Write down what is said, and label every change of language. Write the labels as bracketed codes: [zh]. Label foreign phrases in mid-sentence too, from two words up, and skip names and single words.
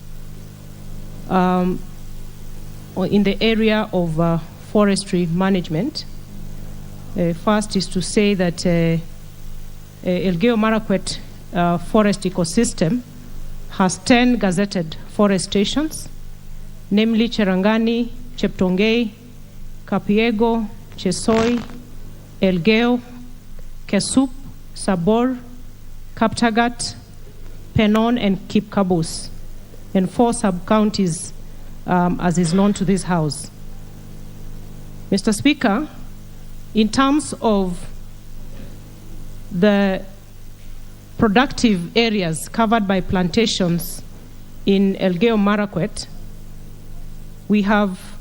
[en] in the area of forestry management, first is to say that Elgeyo Marakwet forest ecosystem has 10 gazetted forest stations, namely Cherangani, Cheptongei, Kapiego, Chesoi, Elgeyo, Kesup, Sabor, Kaptagat, Penon, and Kipkabus, and 4 sub-counties, as is known to this House. Mr. Speaker, in terms of the productive areas covered by plantations in Elgeyo Marakwet, we have